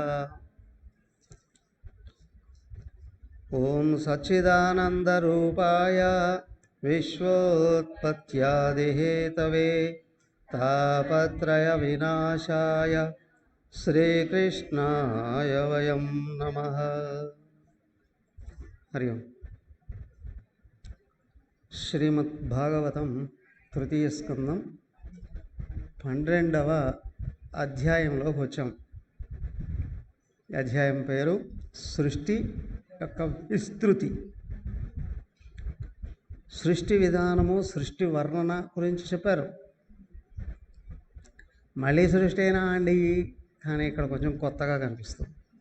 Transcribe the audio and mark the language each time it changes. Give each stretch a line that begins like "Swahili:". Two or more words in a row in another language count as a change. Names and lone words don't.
Sanskrit: ओम सच्चिदानन्दरूपाय विश्वोत्पत्त्यादिहेतवे तापत्रयविनाशाय श्रीकृष्णाय वयं नमः। हरि ओम। श्रीमद्भागवतं तृतीय स्कंदं
Telugu: 12వ అధ్యాయంలోకి వచ్చాం। అధ్యాయం పేరు సృష్టి యొక్క విస్తృతి। సృష్టి విధానము సృష్టి వర్ణన గురించి చెప్పారు। మళ్ళీ సృష్టి అయినా అండి, కానీ ఇక్కడ కొంచెం కొత్తగా కనిపిస్తుంది।